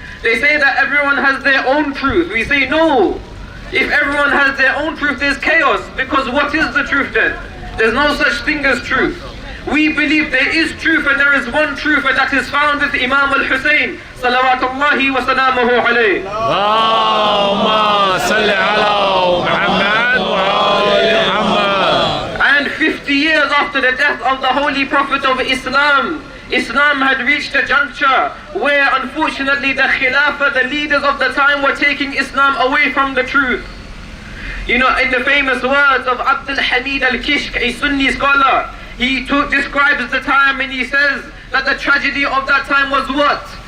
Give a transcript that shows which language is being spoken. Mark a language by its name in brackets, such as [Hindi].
[English] They say that everyone has their own truth. We say no. If everyone has their own truth, there's chaos. Because what is the truth then? There's no such thing as truth. We believe there is truth, and there is one truth, and that is found with Imam Al-Hussain salawatullahi wa salamuhu alayhi. [Arabic] اللهم صل على محمد وآل محمد. [English] And 50 years after the death of the Holy Prophet of Islam, Islam had reached a juncture where unfortunately the Khilafah, the leaders of the time, were taking Islam away from the truth. You know, in the famous words of Abdul Hamid al-Kishk, a Sunni scholar, he describes the time and he says that the tragedy of that time was what?